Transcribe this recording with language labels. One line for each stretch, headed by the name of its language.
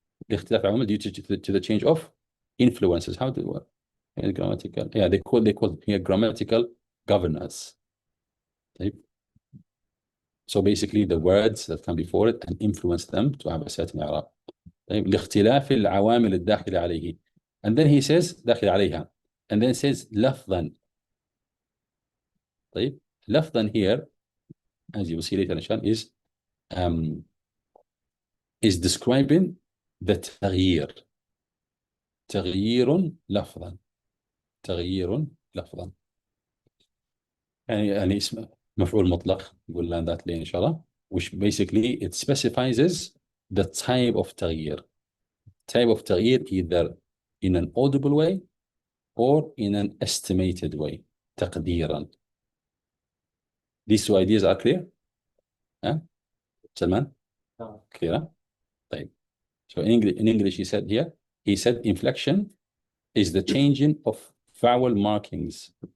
Arabic: لاختلاف العوامل,
English: due to the change of influences. How do what? Grammatical. Yeah, they call here grammatical governance. So basically the words that come before it and influence them to have a certain إعراب.
Arabic: لاختلاف العوامل الداخلة عليه.
English: And then he says
Arabic: داخل عليها.
English: And then says لفظا. لفظا here, as you will see later inshallah, is describing the تغيير.
Arabic: تغيير لفظا. تغيير لفظا. يعني اسم مفعول مطلق يقول لنا that لين إن شاء الله,
English: which basically it specifies the type of
Arabic: تغيير.
English: Type of تغيير either in an audible way or in an estimated way.
Arabic: تقديرا.
English: These two ideas are clear? Salman? Clear? طيب. So in English he said inflection is the changing of vowel markings.